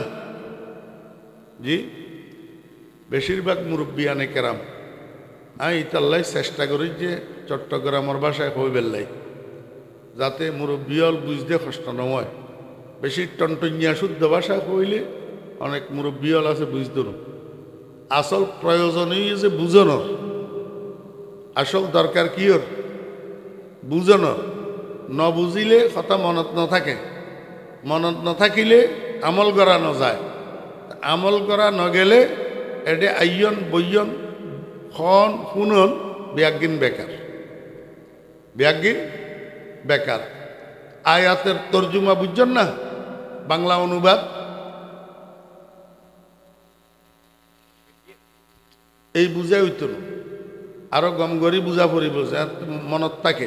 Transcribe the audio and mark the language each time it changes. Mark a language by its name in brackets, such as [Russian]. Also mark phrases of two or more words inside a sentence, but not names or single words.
[Chittagonian] জি, বেশিরভাগ মুরব্বিয়ানে কেরাম আমি ইতাল্লাই চেষ্টা করি যে চট্টগ্রামের ভাষায় হই বেল্লাই, যাতে মুরব্বিয়ল বুঝতে কষ্ট নয়। বেশি টনটনিয়া শুদ্ধ ভাষা কইলে অনেক মুরব্বিয়ল আছে বুঝতো না। আসল প্রয়োজনই যে বুঝানোর, আসল দরকার কি ওর বুঝানোর। ন বুঝিলে কথা মনত ন থাকে, মনত ন থাকিলে আমল করা ন যায়, আমল করা ন গেলে এটা আইয়ন বইয়ন খন শুনন ব্যাগিন বেকার, ব্যাগিন বেকার। [Bangla] আয়াতের তর্জুমা বুঝছেন না? [Chittagonian] বাংলা অনুবাদ এই বুঝাই হইত না, আরো গম গরি বুঝা পড়িব মনত থাকে।